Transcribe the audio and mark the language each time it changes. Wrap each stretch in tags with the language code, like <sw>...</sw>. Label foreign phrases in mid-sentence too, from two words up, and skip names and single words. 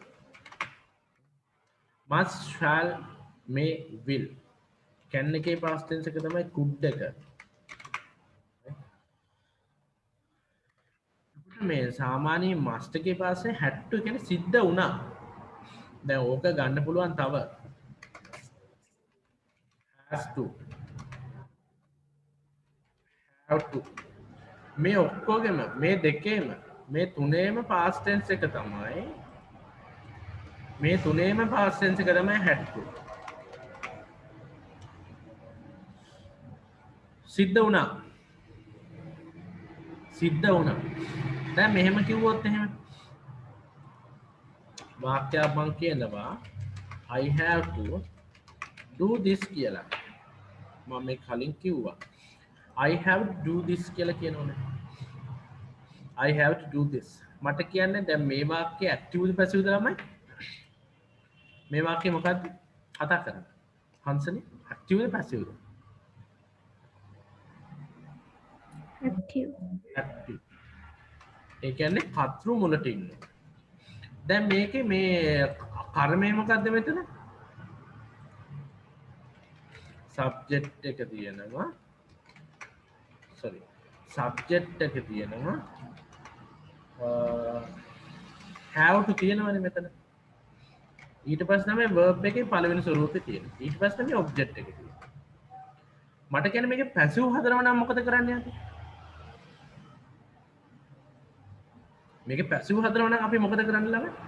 <en>must, shall, may, will.</en> <si>can එකේ</si> <en>past tense</en> <si>එක තමයි could එක. මේ සාමාන්‍ය must එකේ පස්සේ</si> <en>had to</en> <si>කියන්නේ සිද්ධ වුණා. දැන් ඕක ගන්න පුළුවන් තව</si> <en>has to, have to.</en> <si>මේ ඔක්කොගෙම මේ දෙකේම මේ තුනේම</si> <en>past tense</en> <si>එක තමයි මේ තුනේම</si> <en>past tense</en> <si>එක තමයි</si> <en>had to.</en> <si>සිද්ධ වුණා. සිද්ධ වුණා. දැන් මෙහෙම කිව්වොත් එහෙම වාක්‍යයක් මම කියනවා</si> <en>I have to do this</en> <si>කියලා. මම මේ කලින් කිව්වා</si> <en>I have to do this</en> <si>කියලා කියනෝනේ.</si> <en>I have to do this.</en> <si>මට කියන්නේ දැන් මේ වාක්‍යය ඇක්ටිව්ද පැසිව්ද ළමයි? මේ වාක්‍යය මොකද්ද? කතා කරන්න. හංසනේ ඇක්ටිව්ද පැසිව්ද? Active. ඇක්ටිව්. ඒ කියන්නේ කතෘ මුලට ඉන්නේ. දැන් මේකේ මේ කර්මය මොකද්ද මෙතන? subject එක තියෙනවා. sorry. subject එක තියෙනවා.</si> <en>have to</en> <si>තියෙනවනේ මෙතන. ඊට පස්සේ තමයි verb එකේ පළවෙනි ස්වරූපේ තියෙන්නේ. ඊට පස්සේ තමයි object එක තියෙන්නේ. මට කියන්නේ මේකේ passive හදනවා නම් මොකද කරන්න යන්නේ? මේකේ passive හදනවා නම් අපි මොකද කරන්න ළමයි?</si>